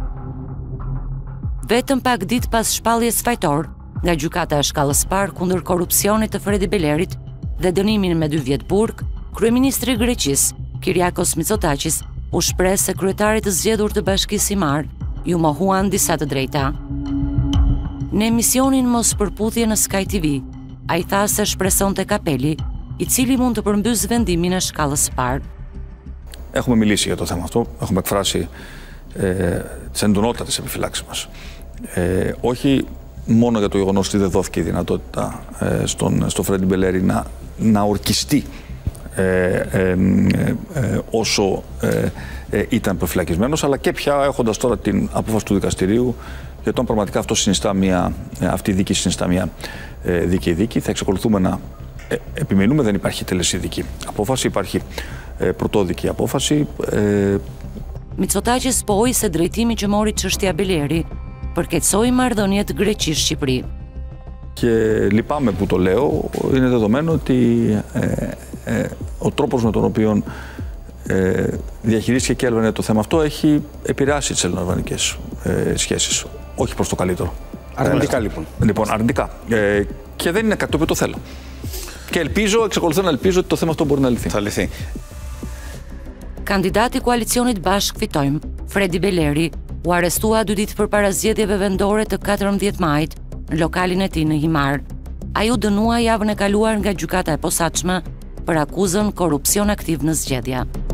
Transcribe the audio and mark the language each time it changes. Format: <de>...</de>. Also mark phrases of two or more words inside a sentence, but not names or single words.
<sq>Vetëm pak ditë pas shpalljes fajtor nga gjykata e shkallës parë kundër korrupsionit të Fredi Belerit dhe dënimin me 2 vjet burg, kryeministri i Greqisë, Kyriakos Mitsotakis, u shpreh se kryetarit të zgjedhur të Bashkisë Simar ju mohuan disa të drejta. Në emisionin Mos përputhje në Sky TV, ai tha se shpresonte Kapeli, i cili mund të përmbys vendimin e shkallës së parë.</sq> <el>Έχουμε μιλήσει για το θέμα αυτό, έχουμε εκφράσει τις εντονότατες επιφυλάξεις μας. Όχι μόνο για το γεγονός ότι δεν δόθηκε η δυνατότητα στον Φρέντι Μπελέρη να ορκιστεί όσο ήταν προφυλακισμένος, αλλά και πια έχοντας τώρα την απόφαση του δικαστηρίου για το αν πραγματικά αυτή η δίκη συνιστά μια δίκαιη δίκη. Θα εξακολουθούμε να επιμείνουμε, δεν υπάρχει τελεσίδικη απόφαση, υπάρχει πρωτόδικη απόφαση.</el> <sq>Mitsotakis poi se drejtimi që mori çështja Beleri përkeçoi marrëdhëniet Greqisht-Shqipëri.</sq> <el>Και λυπάμαι που το λέω, είναι δεδομένο ότι ο τρόπος με τον οποίο διαχειρίστηκε και έλαβε το θέμα αυτό έχει επηρεάσει τις ελληνοαλβανικές σχέσεις, όχι προς το καλύτερο. Αρνητικά λοιπόν. Λοιπόν, αρνητικά. Και δεν είναι κάτι το οποίο το θέλω. Και εξακολουθώ να ελπίζω ότι το θέμα αυτό μπορεί να λυθεί. Θα λυθεί.</el> <sq>Kandidati i koalicionit Bashk Fitojmë, Fredi Beleri, u arrestua 2 ditë përpara zgjedhjeve vendore të 14 majit në lokalin e tij në Himar. Ai u dënua javën e kaluar nga gjykata e posaçme për akuzën korrupsion aktiv në zgjedhja.</sq>